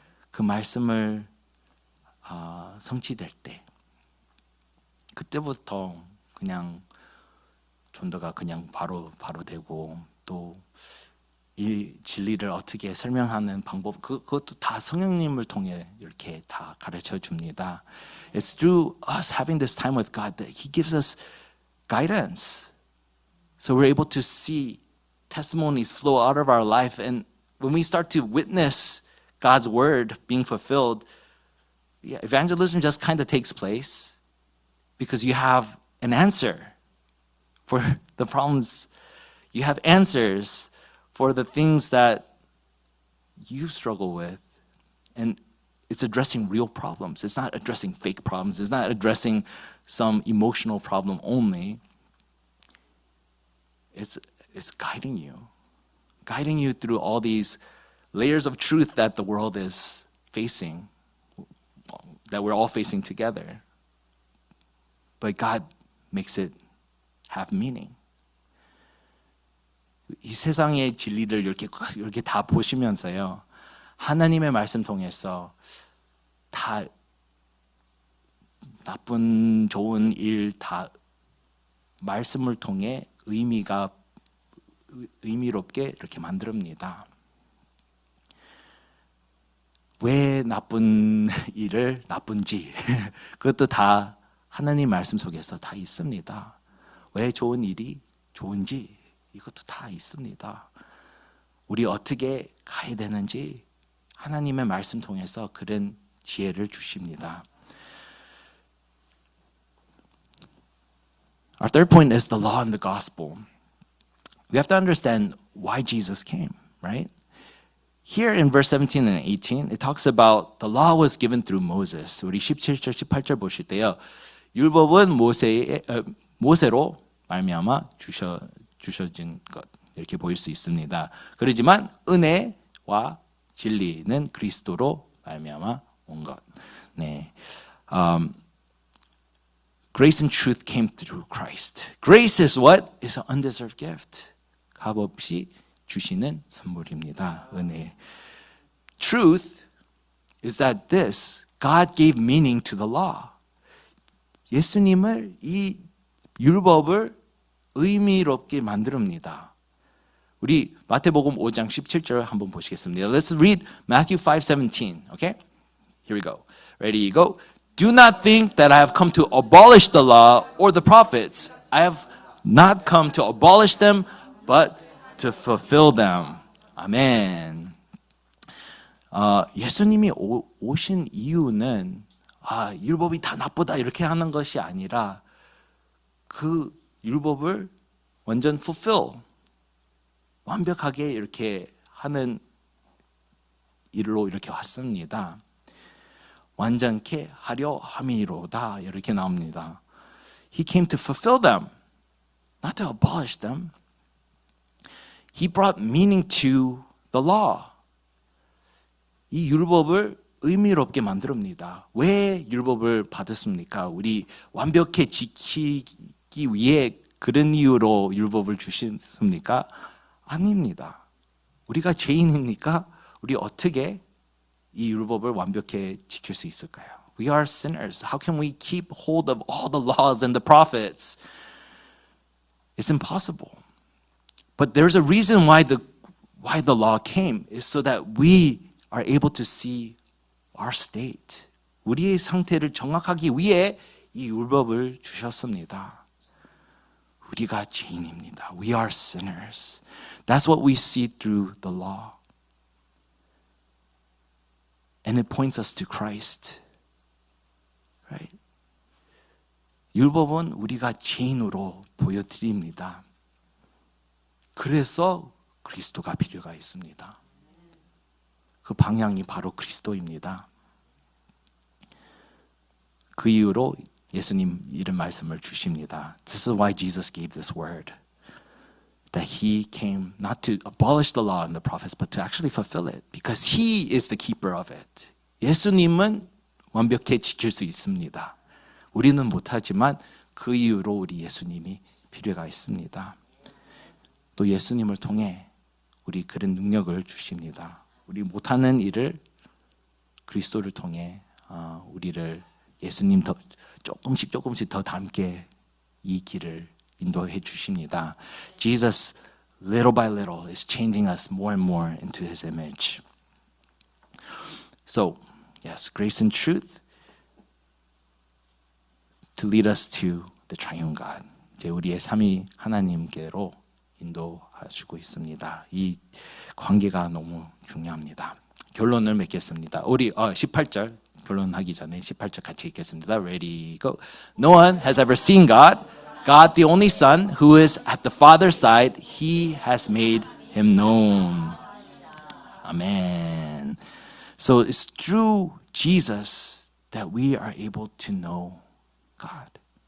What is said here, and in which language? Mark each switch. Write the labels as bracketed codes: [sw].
[ko] 그 말씀을 성취될 때 그때부터 그냥 전도가 그냥 바로 되고 또 이 진리를 어떻게 설명하는 방법 그것도 다 성령님을 통해 이렇게 다 가르쳐 줍니다. [en] It's through us having this time with God that He gives us guidance. So we're able to see testimonies flow out of our life, and when we start to witness God's word being fulfilled, evangelism just kind of takes place because you have an answer for the problems. You have answers for the things that you struggle with. And it's addressing real problems. It's not addressing fake problems. It's not addressing some emotional problem only. It's guiding you through all these layers of truth that the world is facing, that we're all facing together. But God makes it have meaning. [ko] 이 세상의 진리를 이렇게 다 보시면서요, 하나님의 말씀 통해서 다 나쁜 좋은 일 다 말씀을 통해 의미롭게 이렇게 만듭니다. 왜 나쁜 일을 나쁜지 그것도 다 하나님 말씀 속에서 다 있습니다. 왜 좋은 일이 좋은지 이것도 다 있습니다. 우리 어떻게 가야 되는지 하나님의 말씀 통해서 그런 지혜를 주십니다. [en] Our third point is the law and the gospel. We have to understand why Jesus came, right? Here in verse 17 and 18, it talks about the law was given through Moses. [ko] 우리 17절, 18절 보실 때요. 율법은 모세로 말미암아 주셔진 것 이렇게 보일 수 있습니다. 그러지만 은혜와 진리는 그리스도로 말미암아 온 것. 네. [en] Grace and truth came through Christ. Grace is what? Is an undeserved gift. [ko] 값없이 주시는 선물입니다. 은혜. [en] Truth is that this, God gave meaning to the law. [ko] 예수님을 이 율법을 의미롭게 만듭니다. 우리 마태복음 5장 17절 한번 보시겠습니다. [en] Let's read Matthew 5:17. Okay? Here we go. Ready, go. Do not think that I have come to abolish the law or the prophets. I have not come to abolish them, but to fulfill them. [ko] 아멘. 예수님이 오신 이유는 율법이 다 나쁘다 이렇게 하는 것이 아니라 그 율법을 완전 fulfill, 완벽하게 이렇게 하는 일로 이렇게 왔습니다. 완전케 하려 함이로다 이렇게 나옵니다. [en] He came to fulfill them, not to abolish them. He brought meaning to the law. [ko] 이 율법을 의미롭게 만듭니다. 왜 율법을 받았습니까? 우리 완벽히 지키기 위해 그런 이유로 율법을 주셨습니까? 아닙니다. 우리가 죄인이니까 우리 어떻게 이 율법을 완벽히 지킬 수 있을까요? [en] We are sinners. How can we keep hold of all the laws and the prophets? It's impossible. But there's a reason why the law came is so that we are able to see our state. [ko] 우리의 상태를 정확하기 위해 이 율법을 주셨습니다. 우리가 죄인입니다. [en] We are sinners. That's what we see through the law. And it points us to Christ. Right? [ko] 율법은 우리가 죄인으로 보여드립니다. 그래서 그리스도가 필요가 있습니다. 그 방향이 바로 그리스도입니다. 그 이유로 예수님 이런 말씀을 주십니다. [en] This is why Jesus gave this word. That he came not to abolish the law and the prophets, but to actually fulfill it. Because he is the keeper of it. [ko] 예수님은 완벽히 지킬 수 있습니다. 우리는 못하지만 그 이유로 우리 예수님이 필요가 있습니다. 또 예수님을 통해 우리 그런 능력을 주십니다. 우리 못하는 일을 그리스도를 통해 우리를 예수님 더 조금씩 더 닮게 이 길을 인도해 주십니다. [en] Jesus, little by little, is changing us more and more into His image. So, yes, grace and truth to lead us to the triune God. [ko] 이제 우리의 삼위 하나님께로 인도하시고 있습니다. 이 관계가 너무 중요합니다. 결론을 맺겠습니다. 우리 18절 결론하기 전에 18절 같이 읽겠습니다. [en] Ready, go. No one has ever seen God. God, the only Son, who is at the Father's side, He has made Him known. Amen. So it's through Jesus that we are able to know God.